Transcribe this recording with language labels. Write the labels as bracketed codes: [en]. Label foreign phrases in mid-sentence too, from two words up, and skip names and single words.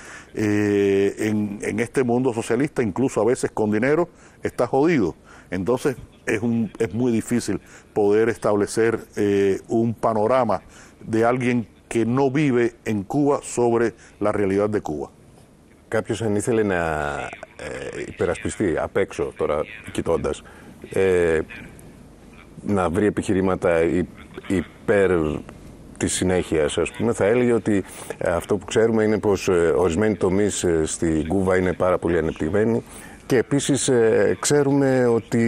[es] En este mundo socialista, incluso a veces con dinero, estás jodido. Entonces es muy difícil poder establecer un panorama de alguien que no vive en Cuba sobre la realidad de Cuba. [el] Κάποιος αν ήθελε να υπερασπιστεί απ' έξω, τώρα κοιτώντας, να βρει επιχειρήματα υπέρ της συνέχειας, ας πούμε, θα έλεγε ότι αυτό που ξέρουμε είναι πως ορισμένοι τομείς στην Κούβα είναι πάρα πολύ ανεπτυγμένοι και επίσης ξέρουμε ότι